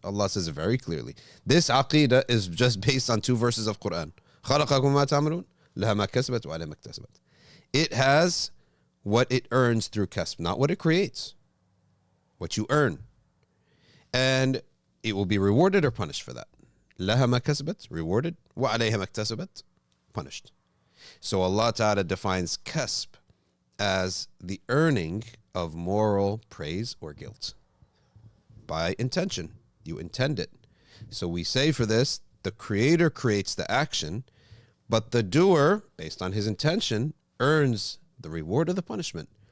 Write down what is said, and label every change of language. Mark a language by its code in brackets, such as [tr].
[en] Allah says it very clearly. This aqidah is just based on two verses of Quran. [ar] خَلَقَكُمْ مَا تَعْمَلُونَ لَهَا مَا كَسَبَتْ وَعَلَيْهَا مَا اكْتَسَبَتْ. [en] It has what it earns through kasb, not what it creates. What you earn. And it will be rewarded or punished for that. [ar] لَهَا مَا كَسَبَتْ, [en] rewarded. [ar] وَعَلَيْهَا مَا اكْتَسَبَتْ, [en] punished. So Allah Ta'ala defines kasb as the earning of moral praise or guilt by intention. You intend it. So we say for this, the creator creates the action, but the doer, based on his intention, earns the reward or the punishment.